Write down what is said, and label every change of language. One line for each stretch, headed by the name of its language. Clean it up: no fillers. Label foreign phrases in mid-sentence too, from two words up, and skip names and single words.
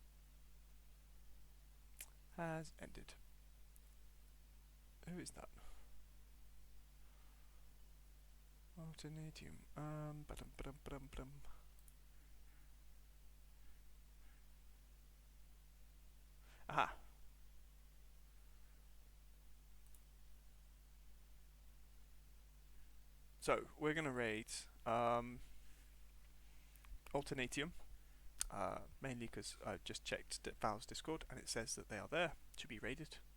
English: Has ended. Who is that? Alternatium. Ba-dum, ba-dum, ba-dum, ba-dum. Aha. So we're gonna raid Alternatium, mainly because I just checked Valve's Discord and it says that they are there to be raided.